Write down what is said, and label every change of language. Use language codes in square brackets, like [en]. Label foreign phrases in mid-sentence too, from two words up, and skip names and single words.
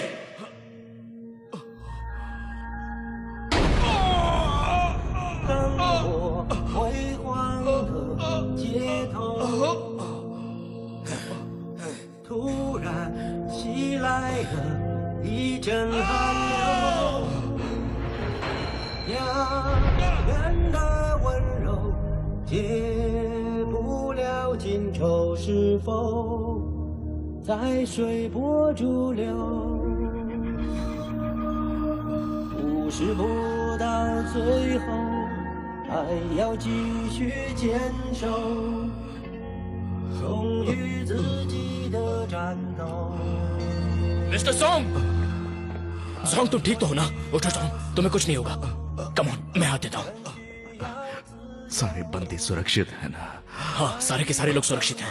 [zh] 突然袭来了一阵寒流，遥远的温柔解不了今愁，是否在随波逐流？不是不到最后，还要继续坚守，忠于自己的战斗。 [hi] मिस्टर सॉन्ग, सॉन्ग तुम ठीक तो हो ना? उठो सॉन्ग, तुम्हें कुछ नहीं होगा। [en] come on, [hi] मैं हाथ देता हूँ। सारे बंदे सुरक्षित है ना? हाँ, सारे के सारे लोग सुरक्षित हैं।